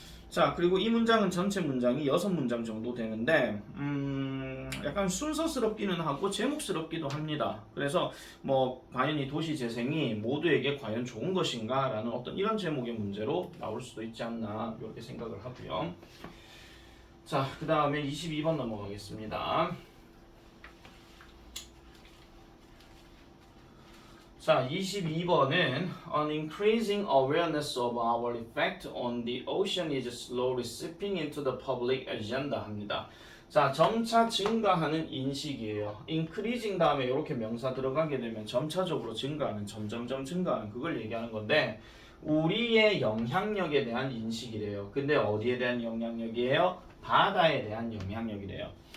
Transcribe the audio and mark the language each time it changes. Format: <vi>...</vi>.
<ko>자, 그리고 이 문장은 전체 문장이 6문장 정도 되는데 약간 순서스럽기는 하고 제목스럽기도 합니다. 그래서 뭐 과연 이 도시 재생이 모두에게 과연 좋은 것인가 라는 어떤 이런 제목의 문제로 나올 수도 있지 않나 이렇게 생각을 하고요. 자, 그 다음에 22번 넘어가겠습니다. 자, 22번은</ko> <en>An increasing awareness of our effect on the ocean is slowly seeping into the public agenda</en> <ko>합니다. 자, 점차 증가하는 인식이에요. increasing 다음에 이렇게 명사 들어가게 되면 점차적으로 증가하는, 점점점 증가하는 그걸 얘기하는 건데 우리의 영향력에 대한 인식이래요. 근데 어디에 대한 영향력이에요? 바다에 대한 영향력이래요.</ko>